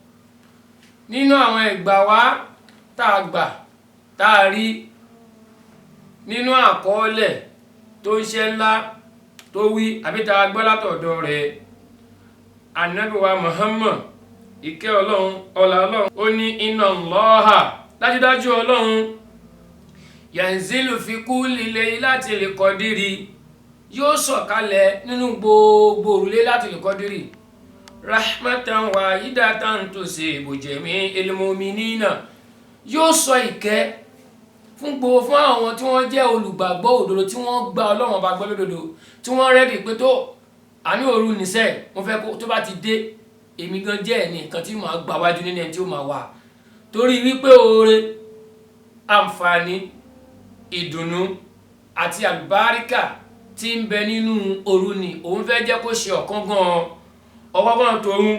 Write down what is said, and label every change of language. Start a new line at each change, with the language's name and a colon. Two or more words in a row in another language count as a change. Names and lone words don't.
Yoruba: Nínú àwọn ìgbà wá tá a gbà tá a rí nínú àkọọ́lẹ̀ tó ń ṣe ńlá tó wí àbí tá a gbọ́ látọ̀dọ̀ rẹ̀, Ànábì wa Muhammad ìkẹ́ Ọlọ́run ọlá Ọlọ́run ó ní
Arabic: إن الله,
Yoruba: dájúdájú Ọlọ́run,
Arabic: ينزل في كل ليلة القدر,
Yoruba: yóò sọ̀kalẹ̀ nínú gbogbo òru Laylatul Qadr,
Arabic: رحمة واحدة تصيب جميع المؤمنين,
Yoruba: yóò sọ ìkẹ́ fún àwọn tí wọ́n jẹ́ olùgbàgbọ́ òdodo, tí wọ́n gba Ọlọ́run ọba gbọ́ lódodo, tí wọ́n rẹ́dì pé tó àní òru nìṣẹ́, mo fẹ́ kó tó bá ti dé, èmi gan jẹ́ ẹni nǹkan tí màá gbà wájú nínú ẹni tí ó máa wà, torí wípé oore, àǹfààní, ìdùnnú àti àlùbáríkà tí ń bẹ nínú òru ni òun fẹ́ jẹ́ kó ṣe ọ̀kọ̀ọ̀kan tòun.